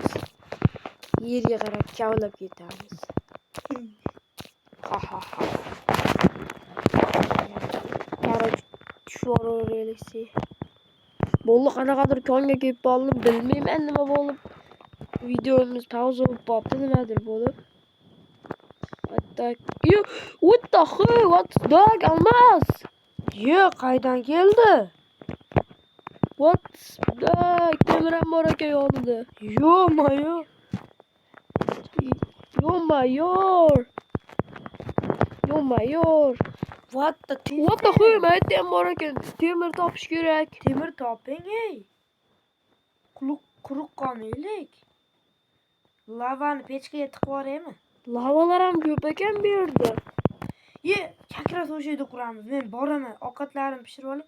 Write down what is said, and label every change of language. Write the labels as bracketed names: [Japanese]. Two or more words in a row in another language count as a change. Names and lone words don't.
[Uzbek] Yerga qarab kavlab ketamiz. Короче, tushiraveraylik. Bo'ldi, qanaqadir konga kelib qoldim, bilmayman nima bo'lib. Videomiz pauza bo'lib qoldi, nimadir bo'lib. [English] What the hell? What's that? [Uzbek] Almas. Qaydan keldi? [English] What's that? [Uzbek] Temir bor ekan yonida. [English] Yo-mayor. What the hell? [Uzbek] Aytdim bor ekan. Temir topish kerak. Temir toping, Quruq qolmaylik. Lavani pechkaga tiqib yuboraymi? Lavalar ham ko'p ekan bu yerda. Kakras o'sha yerda quramiz. Men boraman, ovqatlarimni pishirib olay.